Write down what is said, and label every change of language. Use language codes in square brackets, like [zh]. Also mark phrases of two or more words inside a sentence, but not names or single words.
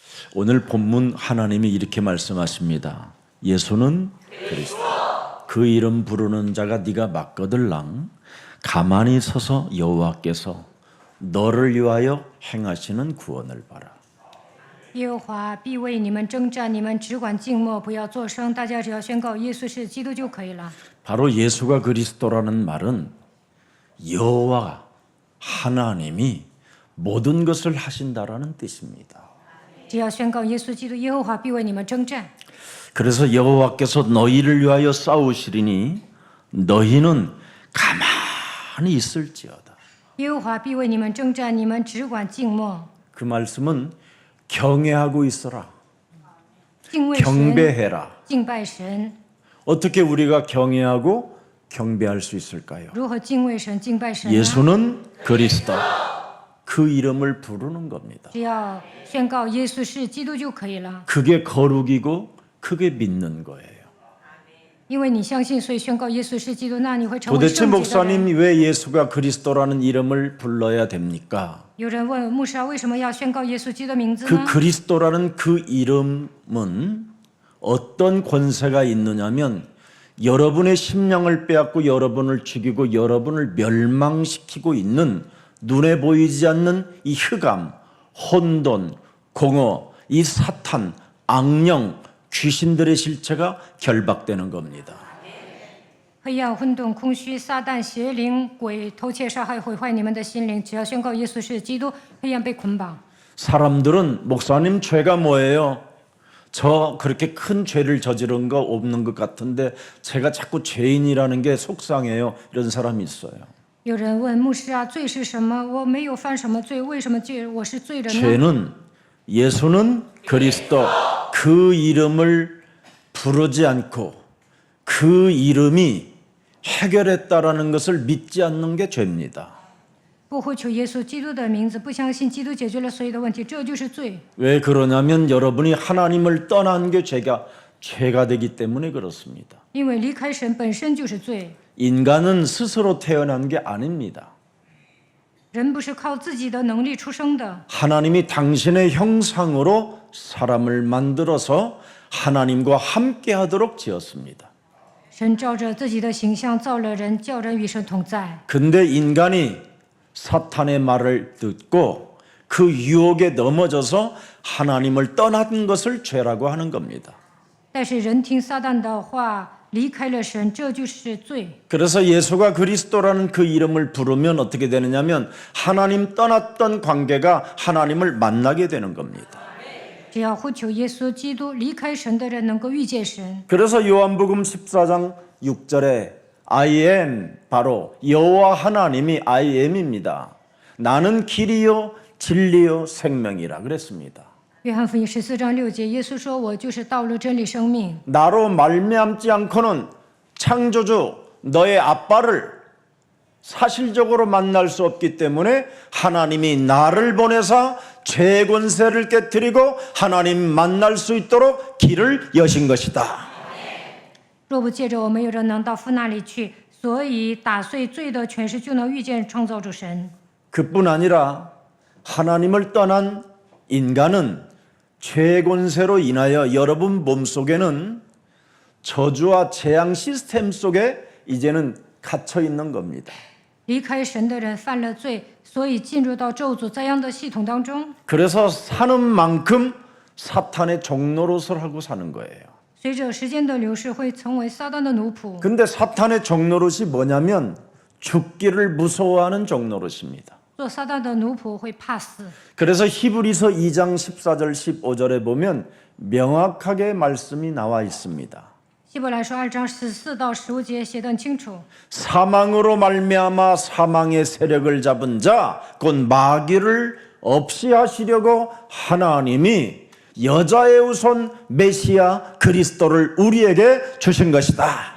[ko] 오늘 본문 하나님이 이렇게 말씀하십니다. 예수는 그리스도. 그 이름 부르는 자가 네가 맞거들랑 가만히 서서 여호와께서 너를 위하여 행하시는 구원을 봐라. [zh] 耶和华必为你们征战，你们只管静默，不要作声。大家只要宣告耶稣是基督就可以了。 [ko] 바로 예수가 그리스도라는 말은 여호와 하나님이 모든 것을 하신다라는 뜻입니다. [zh] 只要宣告耶稣基督，耶和华必为你们征战。 [ko] 그래서 여호와께서 너희를 위하여 싸우시리니 너희는 가만히 있을지어다. [zh] 耶和华必为你们征战，你们只管静默， [ko] 그 말씀은 경외하고 있어라. [zh] 敬畏神， [ko] 경배해라. [zh] 敬拜神。 [ko] 어떻게 우리가 경외하고 경배할 수 있을까요? [zh] 如何敬畏神、敬拜神呢？ [ko] 예수는 그리스도. 그 이름을 부르는 겁니다. [zh] 只要宣告耶稣是基督就可以了。 [ko] 그게 거룩이고 그게 믿는 거예요. [zh] 因为你相信，所以宣告耶稣是基督，那你会成为 [ko] 도대체 [zh] 圣洁的人。 [ko] 목사님 왜 예수가 그리스도라는 이름을 불러야 됩니까? [zh] 有人问牧师啊，为什么要宣告耶稣基督的名字 [ko] 그 [zh] 呢？ [ko] 그리스도라는 그 이름은 어떤 권세가 있느냐면 여러분의 심령을 빼앗고 여러분을 죽이고 여러분을 멸망시키고 있는 눈에 보이지 않는 이 흑암, 혼돈, 공허, 이 사탄, 악령, 귀신들의 실체가 결박되는 겁니다. [zh] 黑暗、混沌、空虚、撒旦、邪灵、鬼、偷窃、杀害、毁坏你们的心灵。只要宣告耶稣是基督，黑暗被捆绑。 [ko] 사람들은 목사님 죄가 뭐예요? 저 그렇게 큰 죄를 저지른 거 없는 것 같은데 제가 자꾸 죄인이라는 게 속상해요. 이런 사람이 있어요. [zh] 有人问牧师啊，罪是什么？我没有犯什么罪，为什么我是罪人呢？ [ko] 죄는 예수는 그리스도 그 이름을 부르지 않고 그 이름이 해결했다라는 것을 믿지 않는 게 죄입니다. [zh] 不呼求耶稣基督的名字，不相信基督解决了所有的问题，这就是罪。 [ko] 왜 그러냐면 여러분이 하나님을 떠난 게 죄가 되기 때문에 그렇습니다. [zh] 因为离开神本身就是罪， [ko] 인간은 스스로 태어난 게 아닙니다. [zh] 人不是靠自己的能力出生的。 [ko] 하나님이 당신의 형상으로 사람을 만들어서 하나님과 함께 하도록 지었습니다. [zh] 神照着自己的形象造了人，叫人与神同在。 [ko] 근데 인간이 사탄의 말을 듣고 그 유혹에 넘어져서 하나님을 떠난 것을 죄라고 하는 겁니다. [zh] 但是人听撒旦的话，离开了神，这就是罪。 [ko] 그래서 예수가 그리스도라는 그 이름을 부르면 어떻게 되느냐면 하나님 떠났던 관계가 하나님을 만나게 되는 겁니다. [zh] 只要呼求耶稣基督，离开神的人能够遇见神。 [ko] 그래서 요한복음 14장 6절에 [en] I am [ko] 바로 여호와 하나님이 [en] I am [ko] 입니다. 나는 길이요 진리요 생명이라 그랬습니다. [zh] 约翰福音14章6节，耶稣说：“我就是道路、真理、生命。 [ko] 나로 말미암지 않고는 창조주 너의 아빠를 사실적으로 만날 수 없기 때문에 하나님이 나를 보내사 죄 권세를 깨뜨리고 하나님 만날 수 있도록 길을 여신 것이다. [zh] 若不借着我，没有人能到父那里去。所以打碎罪的权势，就能遇见创造主神。 [ko] 그뿐 아니라 하나님을 떠난 인간은 죄 권세로 인하여 여러분 몸속에는 저주와 재앙 시스템 속에 이제는 갇혀 있는 겁니다. [zh] 离开神的人犯了罪，所以进入到咒诅灾殃的系统当中。 [ko] 그래서 사는 만큼 사탄의 종노릇을 하고 사는 거예요. [zh] 随着时间的流逝，会成为撒旦的奴仆。 [ko] 근데 사탄의 종노릇이 뭐냐면 죽기를 무서워하는 종노릇입니다. [zh] 做撒旦的奴仆会怕死。 [ko] 그래서 히브리서 2장 14절 15절에 보면 명확하게 말씀이 나와 있습니다. [zh] 希伯来书2章14到15节写得很清楚。 [ko] 사망으로 말미암아 사망의 세력을 잡은 자 곧 마귀를 없이 하시려고 하나님이 여자의 후손 메시아 그리스도를 우리에게 주신 것이다.